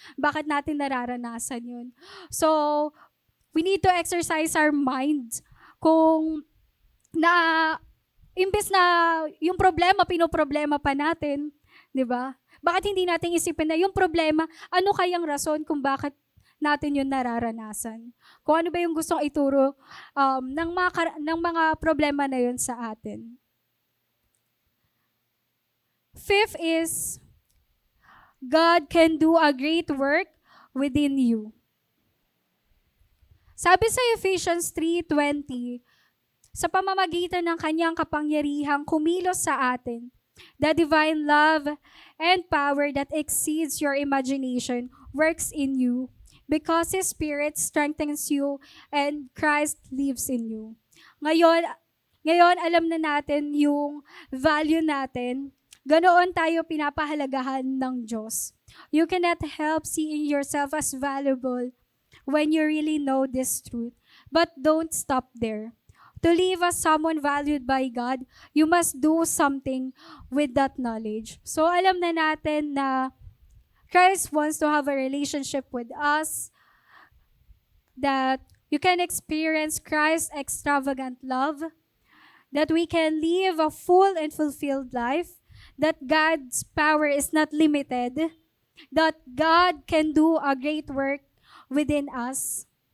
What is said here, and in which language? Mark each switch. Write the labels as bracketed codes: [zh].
[tl] Bakit natin nararanasan yun? [en] So, we need to exercise our mind [tl] kung imbes na yung problema, pinoproblema pa natin, di ba? Bakit hindi natin isipin na yung problema, ano kayang rason kung bakit natin yun nararanasan? Kung ano ba yung gustong ituro ng mga problema na yun sa atin. [en] Fifth is, God can do a great work within you. [tl] Sabi sa Ephesians 3:20, sa pamamagitan ng kanyang kapangyarihang kumilos sa atin, [en] the divine love and power that exceeds your imagination works in you because His Spirit strengthens you and Christ lives in you. [tl] Ngayon alam na natin yung value natin. Ganoon tayo pinapahalagahan ng Diyos. [en] You cannot help seeing yourself as valuable when you really know this truth. But don't stop there. To live as someone valued by God, you must do something with that knowledge. So [tl] alam na natin na [en] Christ wants to have a relationship with us, that you can experience Christ's extravagant love, that we can live a full and fulfilled life, that God's power is not limited, that God can do a great work within us.